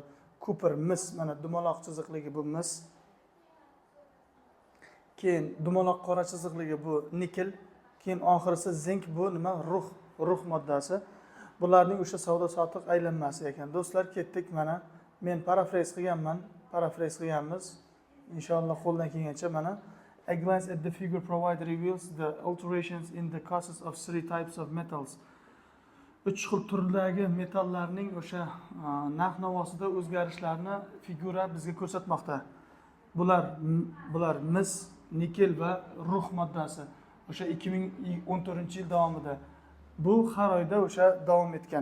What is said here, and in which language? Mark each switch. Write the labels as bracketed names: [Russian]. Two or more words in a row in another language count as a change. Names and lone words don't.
[Uzbek] Cooper, mis, mana dumaloq chiziqligi bu mis. Keyin dumaloq qora chiziqligi bu nikel, keyin oxirisi zink, bu nima? Rux moddasi. Bularning o'sha savdo sotiq aylanmasi ekan. Do'stlar, ketdik mana. Men parafrez qilganmiz. Inshaalloh qo'ldan kelgancha mana. [English] A glance at the figure provided reveals the alterations in the classes of three types of metals. [Uzbek] 3 xil turdagi metallarning o'sha narx-navosida o'zgarishlarni figura bizga ko'rsatmoqda. Bular mis, nikel va rux moddasi. O'sha 2014-yil davomida. Bu har oyda o'sha davom etgan.